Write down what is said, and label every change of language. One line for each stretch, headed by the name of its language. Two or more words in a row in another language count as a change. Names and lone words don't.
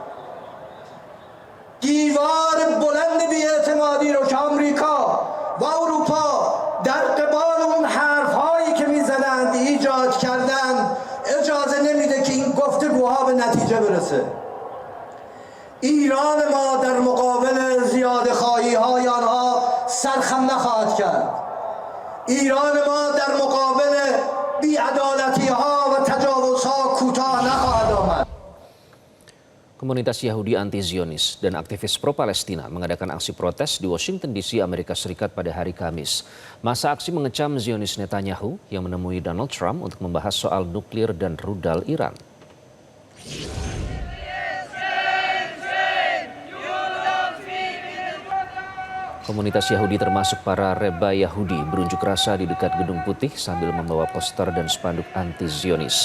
Persian: دیوار بلند بی‌اعتمادی رو که آمریکا و اروپا در قبال اون حرف‌هایی که می‌زنند ایجاد کردند اجازه نمیده که این گفتگوها به نتیجه برسه. ایران ما در مقابل زیادخواهی‌های آنها سرخم نخواهد کرد. ایران ما در مقابل بی‌عدالتی‌ها و تجاوزها کوتاه نخواهد آمد.
Indonesian: Komunitas Yahudi anti-Zionis dan aktivis pro-Palestina mengadakan aksi protes di Washington DC, Amerika Serikat pada hari Kamis. Masa aksi mengecam Zionis Netanyahu yang menemui Donald Trump untuk membahas soal nuklir dan rudal Iran. Komunitas Yahudi termasuk para reba Yahudi berunjuk rasa di dekat Gedung Putih sambil membawa poster dan spanduk anti-Zionis.